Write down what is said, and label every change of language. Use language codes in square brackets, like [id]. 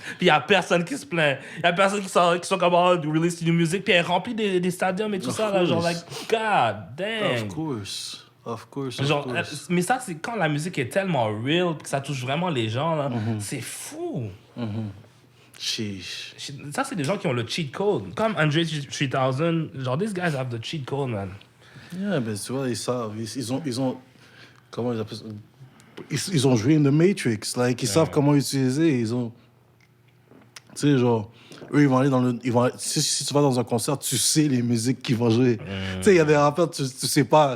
[fr] Puis il y a personne qui se plaint. Il y a personne qui sont comme, [en] oh, release new music. [fr] Puis elle remplit des stadiums et tout ça, là, genre, like, [en] God damn. Of course. [fr] Genre, mais ça, c'est quand la musique est tellement real, que ça touche vraiment les gens, là. C'est fou. [en] Sheesh. [fr] Ça, c'est des gens qui ont le cheat code. [en] Comme Andre 3000, genre, these guys have the cheat code, man. [fr] Yeah, ben tu vois, ils savent. Ils ont comment ils appellent ça? Ils ont joué [en] in the Matrix. [fr] Like, ils savent comment utiliser. Ils ont... Tu sais, genre... Eux, ils vont aller dans le... Si tu vas dans un concert, tu sais les musiques qu'ils vont jouer. Tu sais, il y a des rappeurs, tu sais pas.